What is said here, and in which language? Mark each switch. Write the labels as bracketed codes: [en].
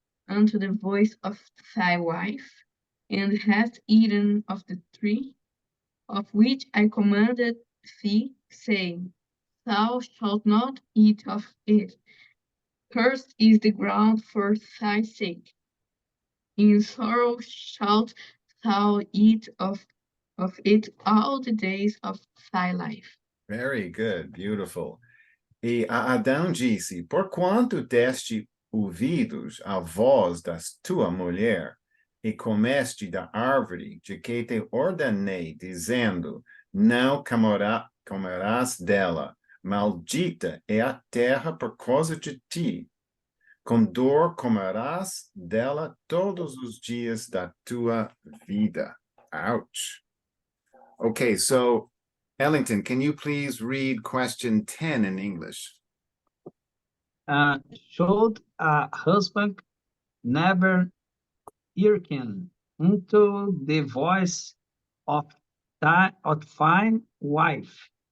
[en] unto the voice of thy wife, and hast eaten of the tree of which I commanded thee, saying, Thou shalt not eat of it. Cursed is the ground for thy sake. In sorrow shalt thou eat of it all the days of thy life. Very good, beautiful. [pt] E Adão disse: Porquanto deste ouvidos à voz da tua mulher, e comeste da árvore de que te ordenei, dizendo: Não comerás dela, maldita é a terra por causa de ti. Com dor comerás dela todos os dias da tua vida. [en] Ouch. Okay, so Ellington, can you please read question 10 in English? Should a husband never hearken unto the voice of fine wife?